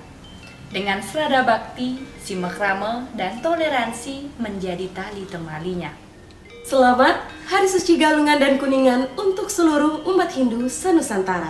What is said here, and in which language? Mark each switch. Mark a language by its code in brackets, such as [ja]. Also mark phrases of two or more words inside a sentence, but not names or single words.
[id] Dengan serada bakti, simakrama, dan toleransi menjadi tali temalinya. Selamat Hari Suci Galungan dan Kuningan untuk seluruh umat Hindu Sanusantara.